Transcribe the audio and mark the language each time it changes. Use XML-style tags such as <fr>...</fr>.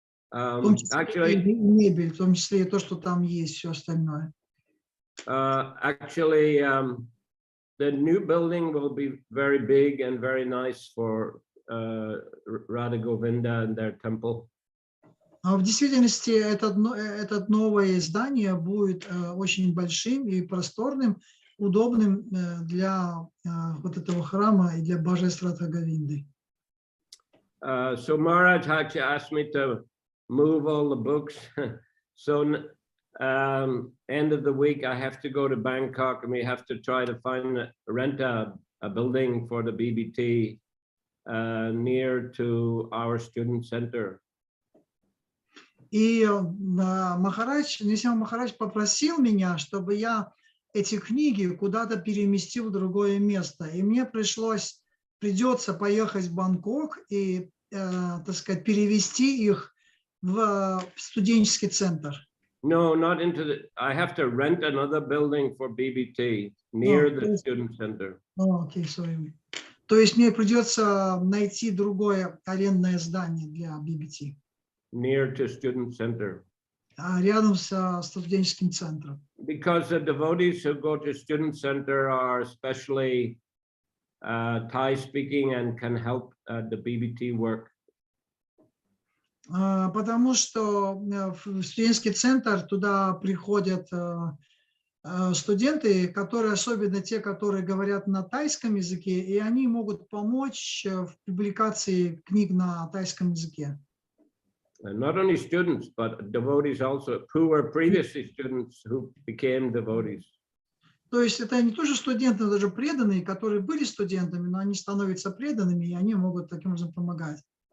<ru>В том числе и мебель, в том числе и то, что там есть, все остальное.</ru> <en>Actually, the new building will be very big and very nice for Radha Govinda and their temple.</en> <ru>В действительности это новое здание будет очень большим и просторным, удобным для этого храма и для божеств Радха Говинды.</ru> <en>So Maharaj actually asked me to move all the books. So end of the week, I have to go to Bangkok and we have to try to rent a building for the BBT near to our student center.</en> <ru>И Махарадж, Нисима Махарадж попросил меня, чтобы я эти книги куда-то переместил в другое место. И мне придется поехать в Бангкок и, так сказать, перевести их в студенческий центр.</ru> <en>No, not into the, I have to rent another building for BBT near the student center.</en> <ru>Окей, sorry. То есть мне придется найти другое арендное здание для BBT.</ru> <en>Near to student center.</en> <ru>Рядом со студенческим центром.</ru> <en>Because the devotees who go to student center are especially Thai speaking and can help the BBT work.</en> <ru>Потому что в студенческий центр туда приходят студенты, которые, особенно те, которые говорят на тайском языке, и они могут помочь в публикации книг на тайском языке.</ru> <en>And not only students, but devotees also, who were previously students who became devotees.</en> <ru>То есть это не тоже студенты, но даже преданные, которые были студентами, но они становятся преданными, и они могут таким образом помогать.</ru>